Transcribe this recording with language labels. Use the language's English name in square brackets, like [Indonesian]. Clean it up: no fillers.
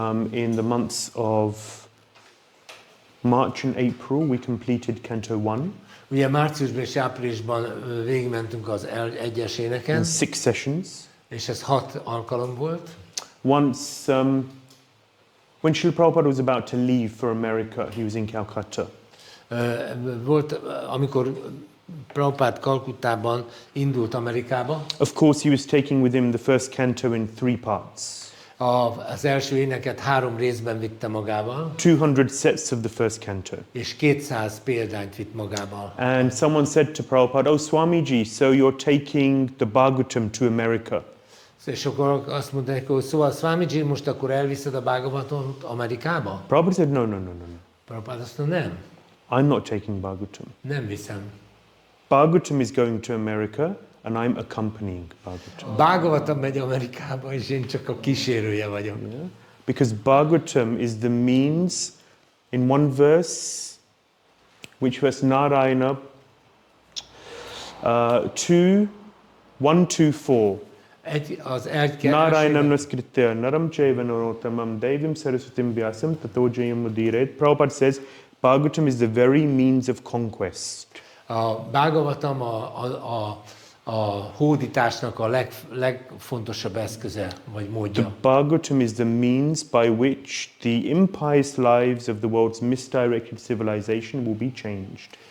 [English] In the months of March and April, we completed Canto 1. [Hungarian] Ugye márciusban és áprilisban végigmentünk az egyes éneken. [English] In 6 sessions. [Hungarian] És ez 6 alkalom volt. [English] Once, when Srila Prabhupada was about to leave for America, he was in Calcutta. [Hungarian] Volt, amikor Prabhupád Kalkuttában indult Amerikába. [English] Of course, he was taking with him the first canto in 3 parts. [Hungarian] Az első éneket 3 részben vitte magával. [English] 200 sets of the first canto. [Hungarian] És 200 példányt vitt magával. [English] And someone said to Prabhupada, "Oh, Swamiji, so you're taking the Bhagavatam to America?" [Hungarian] És akkor azt mondták, hogy szóval Swamiji, most akkor elviszed a Bhagavatamot Amerikába? [English] Prabhupada said, no. [Hungarian] Prabhupada azt mondta, nem. [English] I'm not taking Bhagavatam. [Hungarian] Nem viszem. [English] Bhagavatam is going to America, and I'm accompanying Bhagavatam. [Hungarian] Bhagavatam megy Amerikába, és én csak a kísérője vagyok. [English] Yeah? Because Bhagavatam is the means, in one verse, which was Narayana 1, 2, 4. [Sanskrit] Narayanam naskritya naram chaiva narotamam devim saraswatim vyasam tato jayam udiret. [English] Prabhupada says, Bhagavatam is the very means of conquest. [Hungarian] A Bhagavatam a hódításnak a legfontosabb eszköze, vagy módja. [English] The Bhagavatam is the means by which the impious lives of the world's misdirected civilization will be changed.